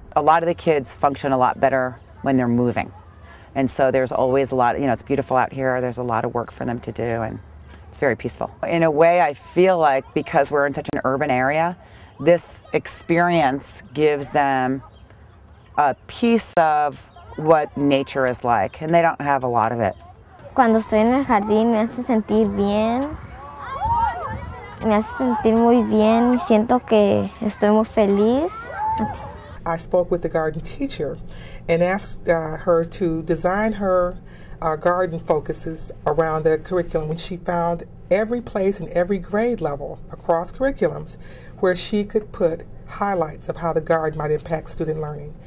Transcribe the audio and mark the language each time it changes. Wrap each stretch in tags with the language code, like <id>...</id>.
<en>A lot of the kids function a lot better when they're moving. And so there's always a lot, you know, it's beautiful out here. There's a lot of work for them to do, and it's very peaceful. In a way, I feel like because we're in such an urban area, this experience gives them a piece of what nature is like, and they don't have a lot of it.</en> <es>Cuando estoy en el jardín me hace sentir bien, me hace sentir muy bien y siento que estoy muy feliz.</es> <en>I spoke with the garden teacher and asked her to design her garden focuses around the curriculum, when she found every place in every grade level across curriculums where she could put highlights of how the garden might impact student learning.</en>